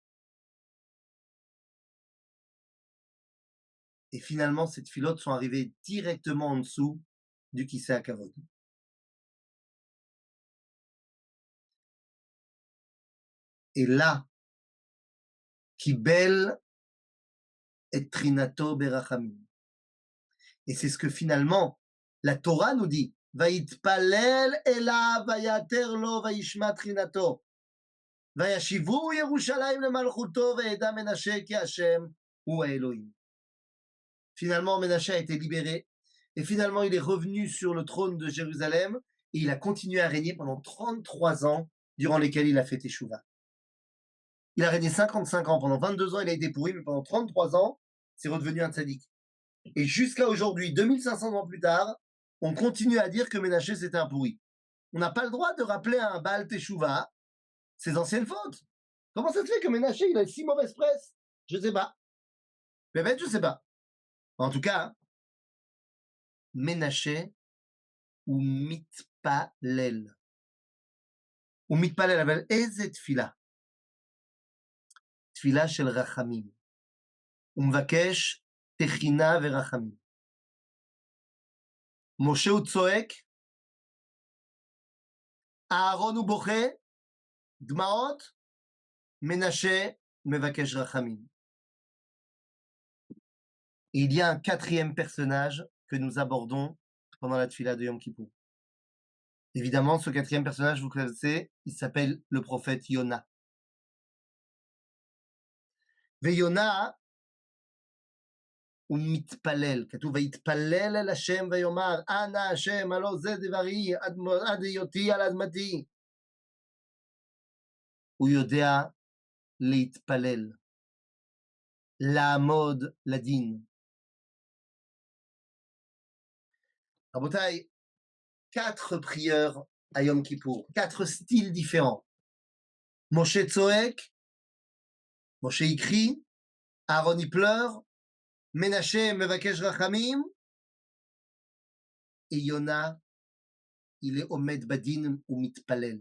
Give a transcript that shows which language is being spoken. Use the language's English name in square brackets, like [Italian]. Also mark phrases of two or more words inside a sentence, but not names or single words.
[French] Et finalement, ces filotes sont arrivées directement en dessous du Kisei HaKavod. Et là, [Hebrew] קיבל את תחינתו ברחמים. [French] Et c'est ce que finalement la Torah nous dit. [Hebrew] ויתפלל אליו ויעתר לו וישמע תחינתו. וישיבהו ירושלים למלכותו וידע מנשה כי ה' הוא האלהים. [French] Finalement, Ménaché a été libéré et finalement, il est revenu sur le trône de Jérusalem et il a continué à régner pendant 33 ans durant lesquels il a fait Teshuvah. Il a régné 55 ans. Pendant 22 ans, il a été pourri, mais pendant 33 ans, c'est redevenu un tzaddik. Et jusqu'à aujourd'hui, 2500 ans plus tard, on continue à dire que Ménaché, c'était un pourri. On n'a pas le droit de rappeler à un Baal Teshuvah ses anciennes fautes. Comment ça se fait que Ménaché, il a si mauvaise presse? Je sais pas. Mais je sais pas. En tout cas, Ménaché [Hebrew] הוא מתפלל. ou מתפלל, אבל איזה תפילה? תפילה של רחמים. הוא מבקש תחינה ורחמים. משה הוא צועק, אהרון הוא בוכה, דמעות, מנשה מבקש רחמים. [French] Et il y a un quatrième personnage que nous abordons pendant la tfila de Yom Kippour. Évidemment, ce quatrième personnage, vous connaissez, il s'appelle le prophète Yona. [Hebrew] ויונה הוא מתפלל, כתוב ויתפלל אל השם ויאמר אנא השם הלא זה דברי עד היותי על אדמתי. הוא יודע להתפלל, לעמוד לדין, [French] Rabotai, 4 prières à Yom Kippour, 4 styles différents. Moshe Tzoek, Moshe y crie, Aaron y pleure, Ménaché [Hebrew] מבקש רחמים, [French] et Yona, il est [Hebrew] עומד בדין הוא מתפלל.